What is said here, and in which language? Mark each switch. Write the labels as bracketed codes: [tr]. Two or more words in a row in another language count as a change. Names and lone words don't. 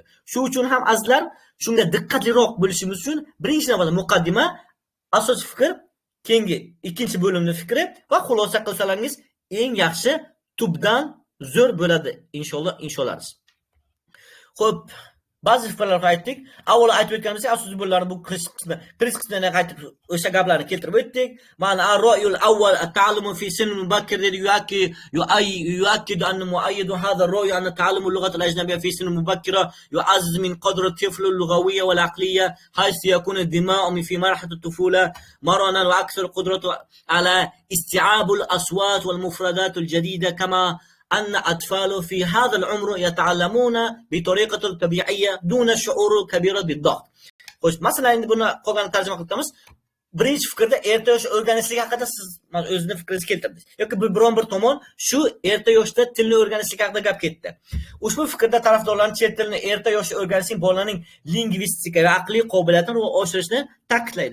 [uz] Shu uchun ham azizlar, shunga diqqatliroq bo'lishimiz uchun birinchi navbatda muqaddima, asosiy fikr, keyingi ikkinchi bo'limni fikri va xulosa qilsalaringiz eng yaxshi tubdan zo'r bo'ladi inshaalloh. Xo'p, ba'zi fikrlarni aytdik. Avvalo aytib o'tganimizda asosiy bo'limlarni bu kirish qismida qaytib o'sha gaplarni keltirib o'tdik. [ar] Mana الرأي الأول التعلم في سن مبكر dedi يؤكد أن مؤيدو هذا الرأي أن تعلم اللغات الأجنبية في سن مبكرة يعزز من قدرة الطفل اللغوية والعقلية حيث يكون الدماغ في مرحلة الطفولة مرنا وأكثر قدرة على استيعاب الأصوات والمفردات الجديدة كما أن أطفال في هذا العمر يتعلمون بطريقة طبيعية دون شعور كبير بالضغط. [uz] Xo'sh, masalan, endi buni qolganini tarjima qilib o'tamiz. Birinchi fikrda erta yosh o'rganishlik haqida siz o'zingizni fikringizni keltirdingiz. Yoki biron bir tomon shu erta yoshda tilni o'rganishlik haqida gap ketdi. Ushbu fikrda tarafdorlar chet tilini erta yoshda o'rganishning bolaning lingvistika va aqliy qobiliyatini oshirishni ta'kidlaydi.